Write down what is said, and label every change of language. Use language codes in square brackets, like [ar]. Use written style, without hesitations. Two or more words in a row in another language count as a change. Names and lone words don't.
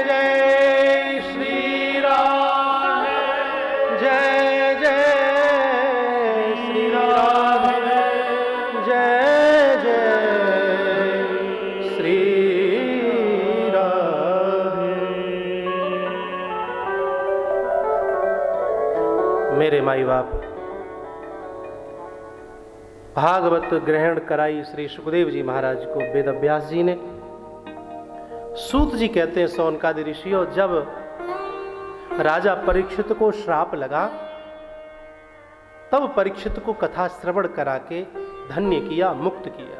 [hi] जय श्री राम, जय जय श्री राम, जय जय श्री राम। मेरे माई बाप, भागवत ग्रहण कराई श्री सुखदेव जी महाराज को वेद व्यास जी ने। सूत जी कहते हैं सौनकादि ऋषियों, जब राजा परीक्षित को श्राप लगा तब परीक्षित को कथा श्रवण करा के धन्य किया, मुक्त किया।